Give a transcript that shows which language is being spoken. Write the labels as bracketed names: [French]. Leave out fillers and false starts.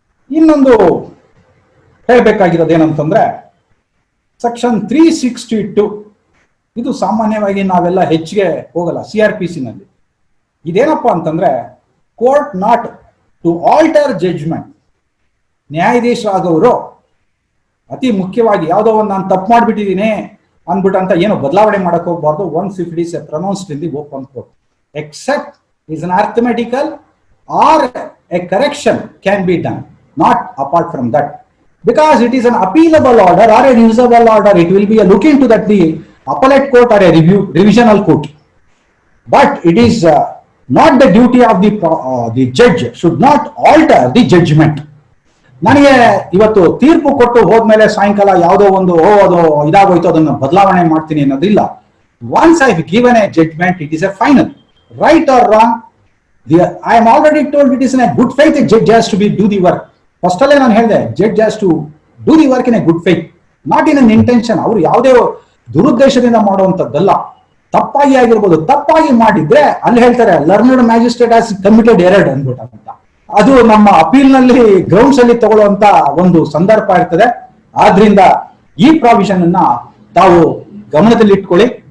[Kannada] ಇನ್ನೊಂದು ಹೇಳಬೇಕಾಗಿರೋದೇನಂತಂದ್ರೆ, ಸೆಕ್ಷನ್ 362 ಇದು ಸಾಮಾನ್ಯವಾಗಿ ನಾವೆಲ್ಲ ಹೆಚ್ಚಿಗೆ ಹೋಗಲ್ಲ CRPC ನಲ್ಲಿ. ಇದೇನಪ್ಪಾ ಅಂತಂದ್ರೆ, [English] Court not to alter judgement. [Kannada] ನ್ಯಾಯಾಧೀಶರಾದವರು ಅತಿ ಮುಖ್ಯವಾಗಿ ಯಾವುದೋ ಒಂದು ನಾನು ತಪ್ಪು ಮಾಡಿಬಿಟ್ಟಿದ್ದೀನಿ ಅಂದ್ಬಿಟ್ಟಂತ ಏನು ಬದಲಾವಣೆ ಮಾಡಕ್ ಹೋಗ್ಬಾರ್ದು. [English] Once if it is pronounced in the open court, except is an arithmetical or a correction can be done, not apart from that. Because it is an appealable order or a revisable order, it will be a look into that the appellate court or a revisional court. But it is not the duty of the judge should not alter the judgment. [Kannada] ನನಗೆ ಇವತ್ತು ತೀರ್ಪು ಕೊಟ್ಟು ಹೋದ್ಮೇಲೆ ಸಾಯಂಕಾಲ ಯಾವುದೋ ಒಂದು ಅದು ಇದಾಗೋಯ್ತು ಅದನ್ನ ಬದಲಾವಣೆ ಮಾಡ್ತೀನಿ ಅನ್ನೋದಿಲ್ಲ. [English] Once I have given a judgment, it is a final. Right or wrong, I am already told it is in a good faith a judge has to do the work. First [Kannada] ಅಲ್ಲೇ ನಾನು ಹೇಳಿದೆ, [English] judge has to do the work in a good faith, not in an intention. [Kannada] ಅವರು ಯಾವುದೇ ದುರುದ್ದೇಶದಿಂದ ಮಾಡುವಂತದ್ದಲ್ಲ. ತಪ್ಪಾಗಿ ಆಗಿರ್ಬೋದು, ತಪ್ಪಾಗಿ ಮಾಡಿದ್ರೆ ಅಲ್ಲಿ ಹೇಳ್ತಾರೆ [English] learned magistrate has committed errored [Kannada] ಅಂದ್ಬಿಟ್ಟು. ಅದು ನಮ್ಮ ಅಪೀಲ್ ನಲ್ಲಿ ಗ್ರೌಂಡ್ಸ್ ಅಲ್ಲಿ ತಗೊಳ್ಳುವಂತ ಒಂದು ಸಂದರ್ಭ ಇರ್ತದೆ. ಆದ್ರಿಂದ ಈ ಪ್ರಾವಿಷನ್ ಅನ್ನ ತಾವು ಗಮನದಲ್ಲಿ ಇಟ್ಕೊಳ್ಳಿ.